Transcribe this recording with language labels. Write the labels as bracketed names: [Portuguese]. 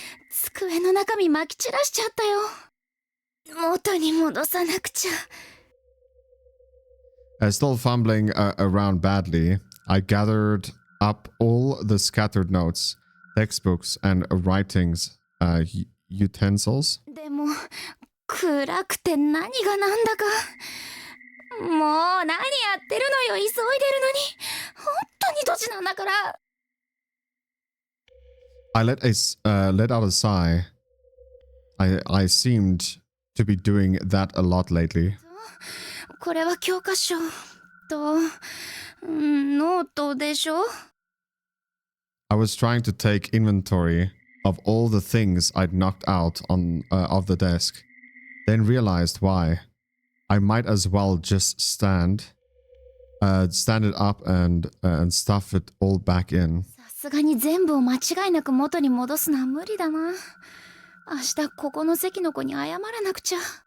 [Japanese] 机の中身まき散らしちゃったよ。元に戻さなくちゃ。 [English] Still fumbling around badly, I gathered up all the scattered notes, textbooks, and writings utensils. [Japanese] でも暗くて何がなんだか。もう何やってるのよ、急いでるのに。本当にドジなんだから。 [English] I let out a sigh. I seemed to be doing that a lot lately. [Japanese] これは教科書とノートでしょ。 [English] I was trying to take inventory of all the things I'd knocked out of the desk, then realized why. I might as well just stand it up and stuff it all back in. [Japanese] さすがに全部を間違いなく元に戻すのは無理だな。明日ここの席の子に謝らなくちゃ。